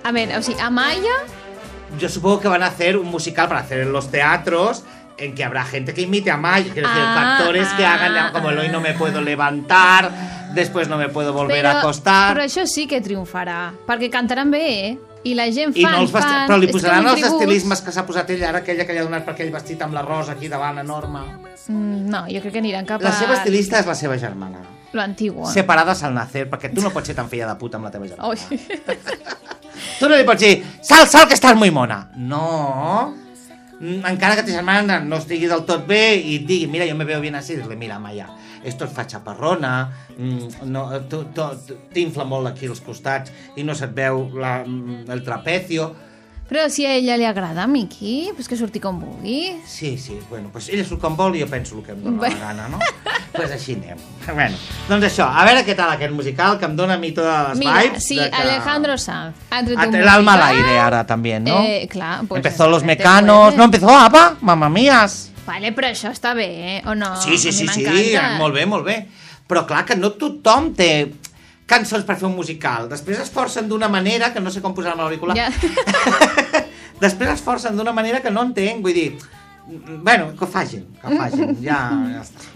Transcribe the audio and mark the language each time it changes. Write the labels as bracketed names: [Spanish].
[Spanish] A ver, o sea, Amaya. Yo supongo que van a hacer un musical para hacer en los teatros en que habrá gente que imite a Amaya. Quiero decir, actores que hagan como el Hoy no me puedo levantar, después no me puedo volver a acostar. Pero eso sí que triunfará. Porque cantarán bien, ¿eh? [Catalan] I la gent fan, però li posaran els estilismes que s'ha posat ella, ara aquella que li ha donat per aquell vestit amb la rosa aquí davant, enorme. No, jo crec que aniran cap a... La seva estilista és la seva germana. L'antigua. Separades al nacer, perquè tu no pots ser tan filla de puta amb la teva germana. Oi. Tu no li pots dir, sal, que estàs molt mona. No. Encara que ta germana no estigui del tot bé i et digui, mira, jo [Spanish] me veo bien así, [Catalan] dir-li, mira, Maya, esto es fa chaparrona, no, t'infla molt aquí els costats i no se't veu el trapecio. Però si a ella li agrada, Miqui, pues que surti com vulgui. Sí, sí, bueno, pues ella surt com vol i jo penso el que em dóna la gana, no? Pues així anem. Bueno, doncs això, a veure què tal aquest musical que em dóna a mi totes les mira, [English] vibes. [Catalan] Mira, sí, que... Alejandro Sanz. L'alma a l'aire ara també, no? Clar. [Spanish] Pues, empezó Los Mecanos. No, empezó APA, Mamma Mías. [Catalan] Vale, però això està bé, eh? O no? Sí, molt bé, molt bé. Però clar que no tothom té cançons per fer un musical. Després es forcen d'una manera que no sé com posar-me l'auricular. [English] Yeah. [Catalan] Després es forcen d'una manera que no entenc. Vull dir, bueno, que ho facin. Ja està.